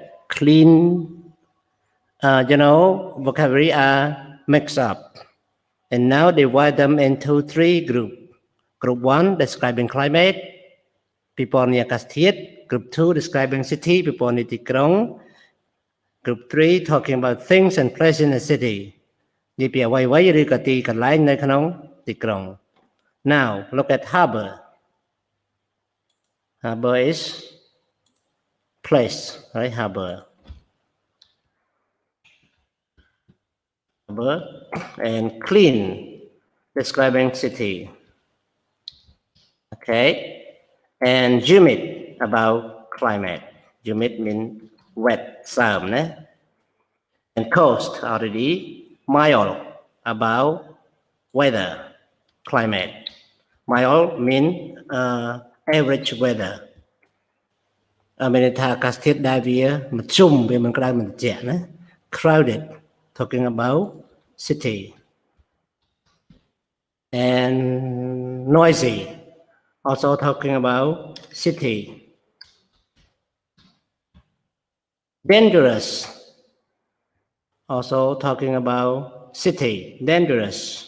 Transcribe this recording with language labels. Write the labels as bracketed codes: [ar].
[en] Clean, vocabulary are mixed up, and now divide them into 3 groups. Group 1 describing climate, people near អាកាសធាតុ Group 2 describing city, people near ទីក្រុង Group 3 talking about things and places in the city. [km] និយាយពីអ្វីៗឬក៏ទីកន្លែងនៅក្នុងទីក្រុង [en] Now look at harbor. Harbor is place, right? Harbor. Harbor and clean describing city. Okay. And humid about climate. Humid means wet, sớm, and coast already. Mild about weather, climate. Mild mean average weather. [km] មានន័យថាអាកាសធាតុដែលវាមធ្យមវាមិនក្តៅមិនត្រជាក់ណា [en] Crowded, talking about city. And noisy, also talking about city. Dangerous, also talking about city. Dangerous.